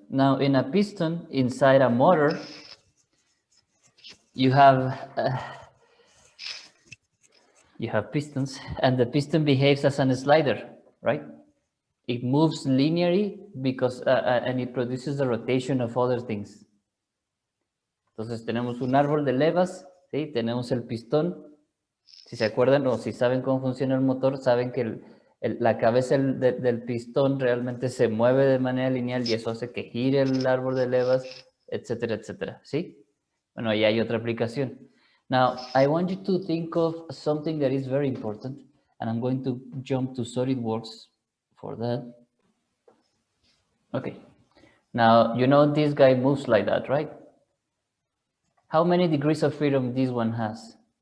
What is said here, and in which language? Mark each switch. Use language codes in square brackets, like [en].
[en] Now, in a piston, inside a motor, you have pistons, and the piston behaves as a slider, right? It moves linearly because and it produces the rotation of other things. [es] Entonces tenemos un árbol de levas, ¿sí? Tenemos el pistón. Si se acuerdan o si saben cómo funciona el motor, saben que la cabeza del pistón realmente se mueve de manera lineal y eso hace que gire el árbol de levas, etcétera, etcétera, ¿sí? Bueno, ahí hay otra aplicación. [en] Now, I want you to think of something that is very important, and I'm going to jump to SolidWorks for that. Okay. Now, you know this guy moves like that, right? How many degrees of freedom this one has?